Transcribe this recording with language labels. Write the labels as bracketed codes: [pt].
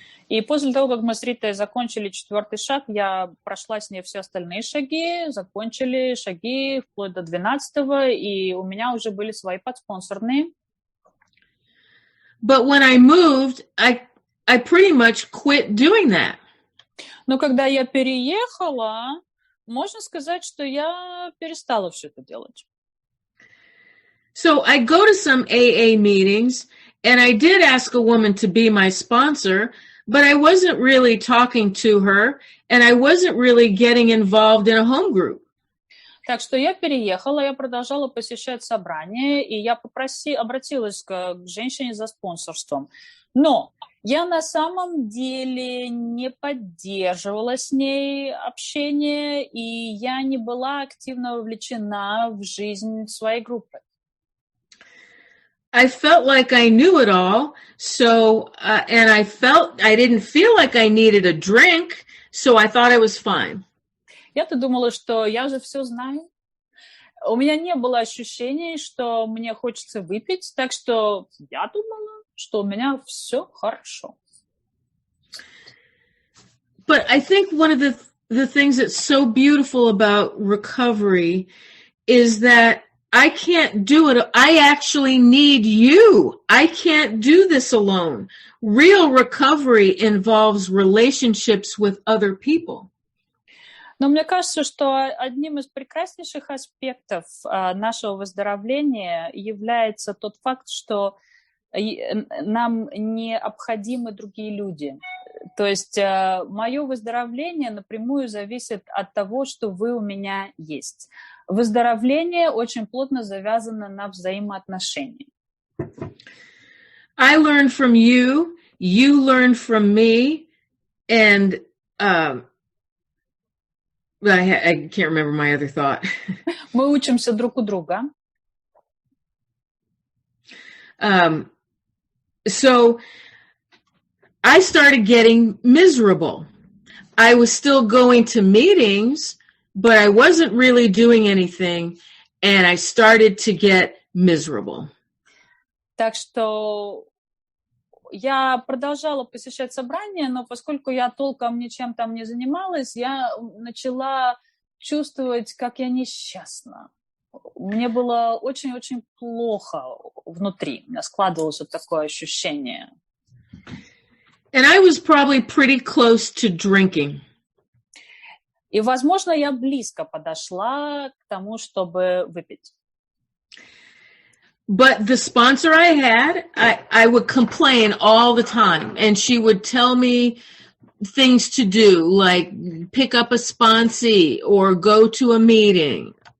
[ru] И после того, как мы с Ритой закончили 4-й шаг, я прошла с ней все остальные шаги, закончили шаги вплоть до 12-го, и у меня уже были свои подспонсорные. [en] But when I moved, I pretty much quit doing that. [ru] Но когда я переехала, можно сказать, что я перестала все это делать. [en] So I go to some AA meetings, and I did ask a woman to be my sponsor, but I wasn't really talking to her, and I wasn't really getting involved in a home group. [ru] Так что я переехала, я продолжала посещать собрания, и я обратилась к женщине за спонсорством. Но я на самом деле не поддерживала с ней общение, и я не была активно вовлечена в жизнь своей группы. [en] I felt like I knew it all, so and I didn't feel like I needed a drink, so I thought I was fine. [ru] Я-то думала, что я же все знаю. У меня не было ощущения, что мне хочется выпить, так что я думала, что у меня все хорошо. [en] But I think one of the things that's so beautiful about recovery is that I can't do it. I actually need you. I can't do this alone. Real recovery involves relationships with other people. [ru] Но мне кажется, что одним из прекраснейших аспектов нашего выздоровления является тот факт, что нам необходимы другие люди. То есть мое выздоровление напрямую зависит от того, что вы у меня есть. Выздоровление очень плотно завязано на взаимоотношения. [en] I learn from you, you learn from me, and I can't remember my other thought. [ru] Мы учимся друг у друга. [en] So I started getting miserable. I was still going to meetings, but I wasn't really doing anything, and I started to get miserable. [ru] Так что я продолжала посещать собрания, но поскольку я толком ничем там не занималась, я начала чувствовать, как я несчастна. Мне было очень-очень плохо внутри. У меня складывалось вот такое ощущение. [en] And I was probably pretty close to drinking. [ru] И, возможно, я близко подошла к тому, чтобы выпить. [en] But the sponsor I had, I would complain all the time. And she would tell me things to do, like pick up a sponsee or go to a meeting.